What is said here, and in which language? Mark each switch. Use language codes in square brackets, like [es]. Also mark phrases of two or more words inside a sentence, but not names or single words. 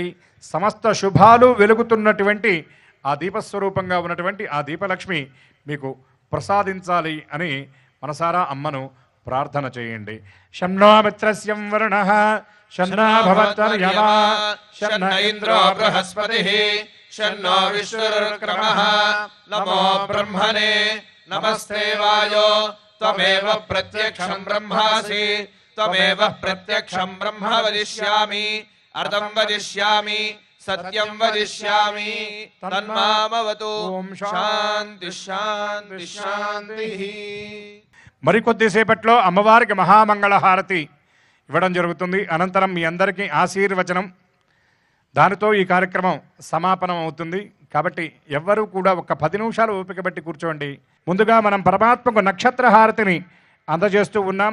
[te] సమస్త శుభాలు వెలుగుతున్నటువంటి ఆ దీపస్వరూపంగా ఉన్నటువంటి ఆ దీపలక్ష్మి మీకు ప్రసాదించాలి అని మనసారా అమ్మను ప్రార్థన చేయండి. [sa] శన్నో మిత్రస్యం వరుణః శన్నా భవత్వర్యమా శన్న ఇంద్రో బృహస్పతిః शन्नो विष्णुरुक्रमः नमो ब्रह्मणे नमस्ते वायो त्वमेव प्रत्यक्षं ब्रह्मासि त्वमेव प्रत्यक्षं ब्रह्म वदिष्यामि अर्धं वदिष्यामि सत्यं वदिष्यामि तन्मामवतु. ओम शांति शांति शांति. [te] మరికొద్దిసేపట్లో అమ్మవారికి మహామంగళ హారతి ఇవ్వడం జరుగుతుంది. అనంతరం మీ అందరికీ ఆశీర్వచనం. దానితో ఈ కార్యక్రమం సమాపనం అవుతుంది. కాబట్టి ఎవ్వరూ కూడా ఒక 10 నిమిషాలు ఓపిక బట్టి కూర్చోండి. ముందుగా మనం పరమాత్మకు నక్షత్ర హారతిని అందజేస్తూ ఉన్నాం.